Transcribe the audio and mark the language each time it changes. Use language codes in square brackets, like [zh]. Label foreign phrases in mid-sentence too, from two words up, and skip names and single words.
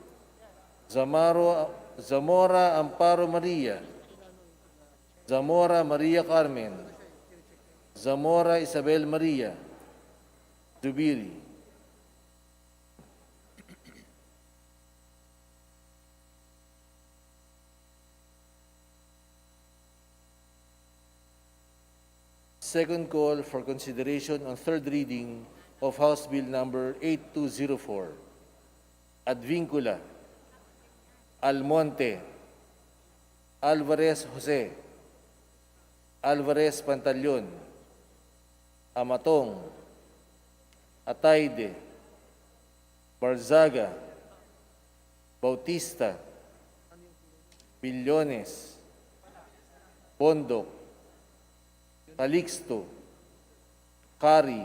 [en] Zamora Amparo Maria, Zamora Maria Carmen, Zamora Isabel Maria, Zubiri. Second call for consideration on third reading of House Bill number 8204. Advincula, Almonte, Alvarez Jose, Alvarez Pantaleon, Amatong, Atayde, Barzaga, Bautista, Billones, Bondok, Calixto, Kari,